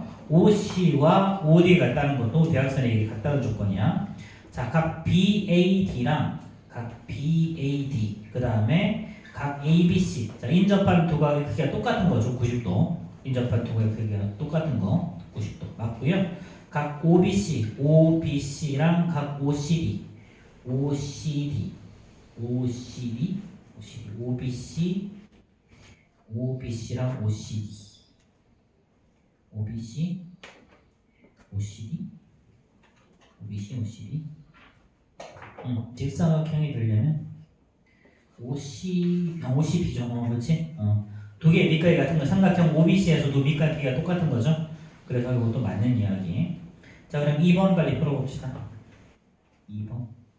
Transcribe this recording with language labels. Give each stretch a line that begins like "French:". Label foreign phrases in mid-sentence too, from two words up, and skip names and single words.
Korean: OC와 OD 같다는 것도 대각선의 길이 같다는 조건이야. 자, 각 BAD랑 각 BAD 그 다음에 각 ABC. 자, 인접한 두 각의 크기가 똑같은 거죠. 90도. 인접한 두 각의 크기가 똑같은 거 90도 맞고요. 각 OBC, OBC랑 각 OCD, OCD, OCD, OCD, OBC, OBC랑 OCD, OBC, OCD, OBC, OCD. 직사각형이 되려면 OCB죠. 그렇지? 두 개의 밑각이 같은 거 삼각형 OBC에서 두 밑각 크기가 똑같은 거죠. 그래서 이것도 맞는 이야기. 자, 그럼 2번 빨리 풀어봅시다. 2번.